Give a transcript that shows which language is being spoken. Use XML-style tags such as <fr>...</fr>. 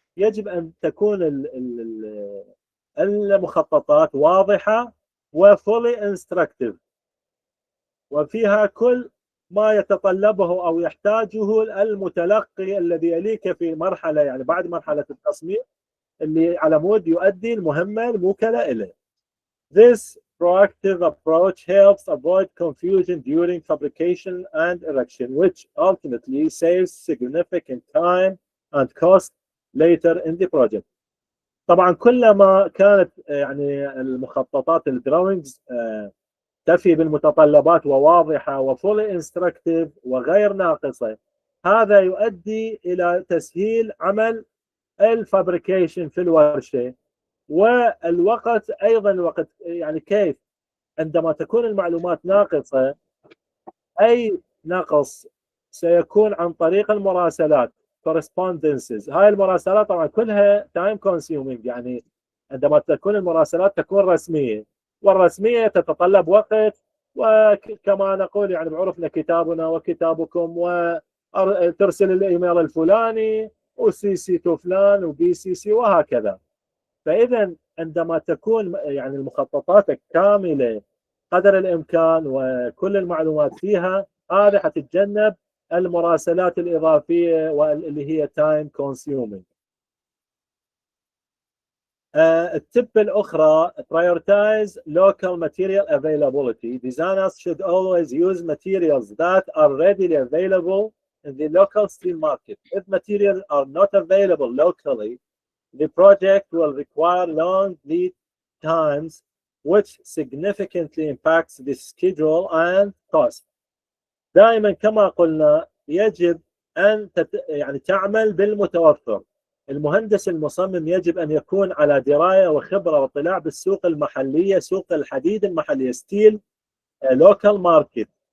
<ar>يجب أن تكون المخططات واضحة وفولي instructive وفيها كل ما يتطلبه أو يحتاجه المتلقي الذي يليك في مرحلة يعني بعد مرحلة التصميم اللي على مود يؤدي المهمة الموكلة إليه.</ar> <en>This proactive approach helps avoid confusion during fabrication and erection, which ultimately saves significant time and cost later in the project.</en> <ar>طبعا كلما كانت يعني المخططات الدراوينجز تفي بالمتطلبات وواضحة وفولي انستراكتيف وغير ناقصة، هذا يؤدي إلى تسهيل عمل الفابريكيشن في الورشة. والوقت أيضا، الوقت يعني كيف عندما تكون المعلومات ناقصة، أي نقص سيكون عن طريق المراسلات correspondences. هاي المراسلات طبعا كلها time consuming، يعني عندما تكون المراسلات تكون رسمية، والرسمية تتطلب وقت، وكما نقول يعني بعرفنا كتابنا وكتابكم، وترسل الإيميل الفلاني وسي سي تو فلان وبي سي سي وهكذا. فإذا عندما تكون يعني المخططات كاملة قدر الامكان وكل المعلومات فيها، هذه حتتجنب المراسلات الاضافيه واللي هي تايم كونسيومينج. التب الاخرى</ar> <en>prioritize local material availability. Designers should always use materials that are readily available in the local steel market. If materials are not available locally, the project will require long lead times, which significantly impacts the schedule and cost.</en> <ar>دائما كما قلنا يجب أن يعني تعمل بالمتوفر. المهندس المصمم يجب أن يكون على دراية وخبرة واطلاع بالسوق المحلية، سوق الحديد المحلية، ستيل لوكال ماركت.</ar>